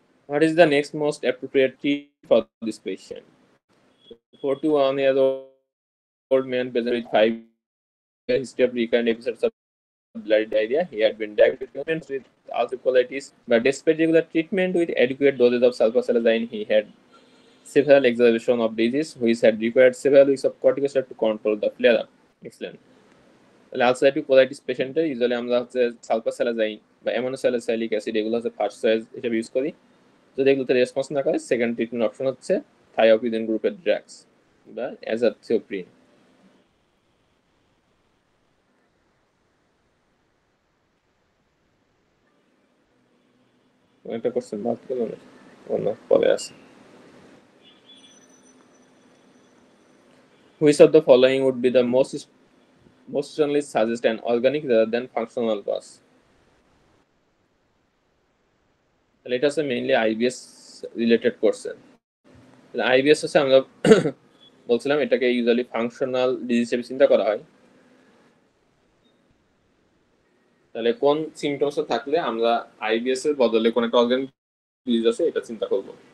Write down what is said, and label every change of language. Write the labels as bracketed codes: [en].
[en] What is the next most appropriate treatment for this patient? 41-year-old man present with 5-year history of recurrent episodes of bloody diarrhea. He had been diagnosed with ulcerative colitis, but despite regular treatment with adequate doses of sulfasalazine, he had several exacerbations of disease, which had required several weeks of corticosteroid to control the flare-up. Excellent. [bn] তাহলে ulcerative colitis পেশেন্টের usually আমরা হচ্ছে সালফাসালাজাইন বা অ্যামোনোস্যালিসাইলিক acid এগুলো হচ্ছে first choice হিসেবে use করি। যদি এগুলোতে রেসপন্স না করে সেকেন্ড ট্রিটমেন্ট অপশন হচ্ছে থায়োপিদিন গ্রুপের ড্রাগস বা অ্যাজাথিওপ্রিন। একটা কোশ্চেন বাদ গেল না, অন্য পরে আছে। [en] Which of the following would be the most strongly suggest an organic rather than functional cause? [bn] তাহলে এটা হচ্ছে mainly IBS related question. IBS হচ্ছে আমরা বলছিলাম এটাকে ইউজুয়ালি ফাংশনাল ডিজিজ হিসেবে চিন্তা করা হয়। তাহলে কোন সিমটমস থাকলে আমরা আইবিএস এর বদলে কোন একটা অর্গানিক ডিজিজ আছে এটা চিন্তা করব।